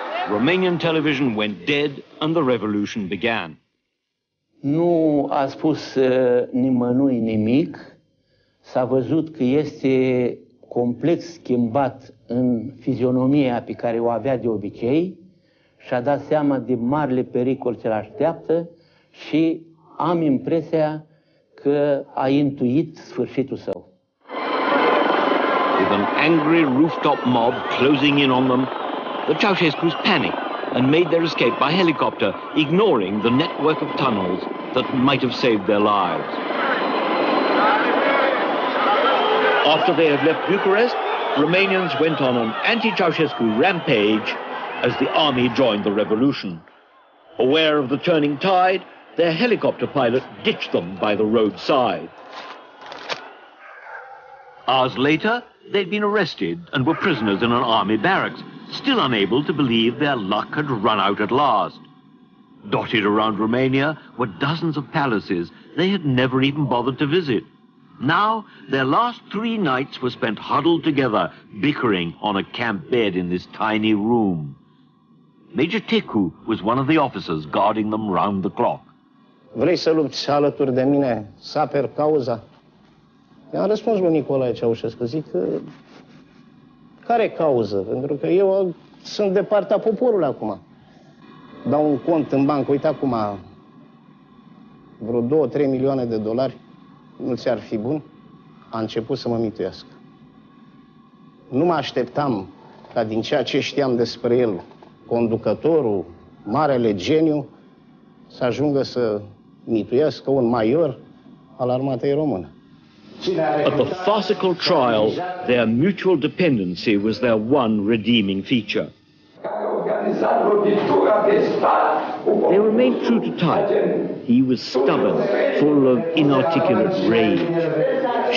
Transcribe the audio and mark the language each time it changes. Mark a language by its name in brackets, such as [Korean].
[English] Romanian television went dead and the revolution began. [Romanian] Nu a spus nimănui nimic. S-a văzut că este complet schimbat în fizionomia pe care o avea de obicei și a dat seama de marile pericol ce l-așteaptă și am impresia că a intuit sfârșitul său. [English] With an angry rooftop mob closing in on them, the Ceausescus panicked and made their escape by helicopter, ignoring the network of tunnels that might have saved their lives. After they had left Bucharest, Romanians went on an anti-Ceausescu rampage as the army joined the revolution. Aware of the turning tide, their helicopter pilot ditched them by the roadside. Hours later, they'd been arrested and were prisoners in an army barracks, still unable to believe their luck had run out at last. Dotted around Romania were dozens of palaces they had never even bothered to visit. Now, their last 3 nights were spent huddled together, bickering on a camp bed in this tiny room. Major Tecu was one of the officers guarding them round the clock. [Romanian] Vrei să lupți alături de mine, să aperi cauza? I-am răspuns lui Nicolae Ceaușescu, zic că care cauză? Pentru că eu sunt de partea poporului acum. Dau un cont în bancă, uite acum, vreo 2-3 milioane de dolari, nu ți-ar fi bun? A început să mă mituiască. Nu mă așteptam ca din ceea ce știam despre el, conducătorul, marele geniu, să ajungă să mituiască un major al armatei române. [English] At the farcical trial, their mutual dependency was their one redeeming feature. They remained true to type. He was stubborn, full of inarticulate rage.